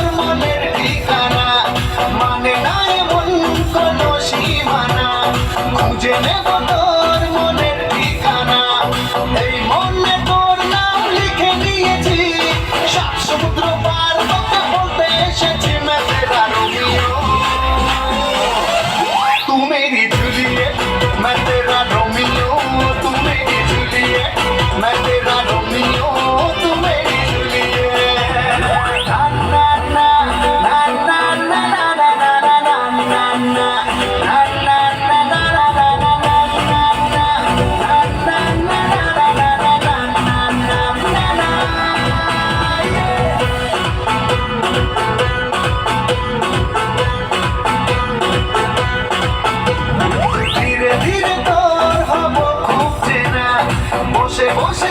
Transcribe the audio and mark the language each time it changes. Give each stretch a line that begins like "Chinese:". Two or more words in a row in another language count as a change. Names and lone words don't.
Bangla: মনের ঠিকানা মানে না এমন কোনো সীমানা খুঁজে নেব তোর মনের ঠিকানা এই মনে তোর নাম লিখে নিয়েছি সাত সমুদ্র পার তোকে বলতে এসেছি
Hindi: मैं तेरा रोमियो तू मेरी जूलियट मैं तेरा रोमियो तू मेरी जूलियट मैं तेरा रोमियो तू मेरी जूलियट ना ना ना ना ना ना ना ना ना ना ना ना ना ना ना ना
Bangla: ধীরে ধীরে তোর হব খুব চেনা বসে বসে